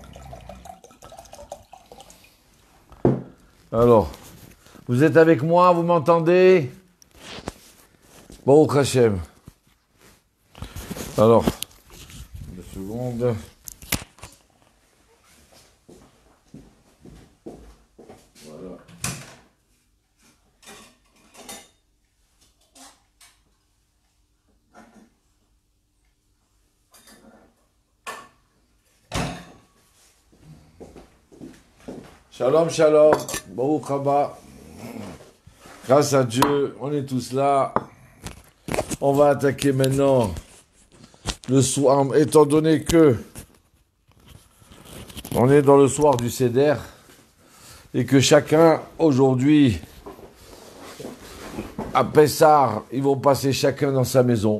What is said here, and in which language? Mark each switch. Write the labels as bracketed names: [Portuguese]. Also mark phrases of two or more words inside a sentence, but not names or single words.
[French] Alors, vous êtes avec moi, vous m'entendez? [Hebrew] ברוך השם. [French] Alors, 2 secondes. Voilà. [Hebrew] שלום, שלום. ברוך הבא. [French] Grâce à Dieu, on est tous là. On va attaquer maintenant le soir, étant donné que on est dans le soir du Seder et que chacun, aujourd'hui, à Pessah, ils vont passer chacun dans sa maison.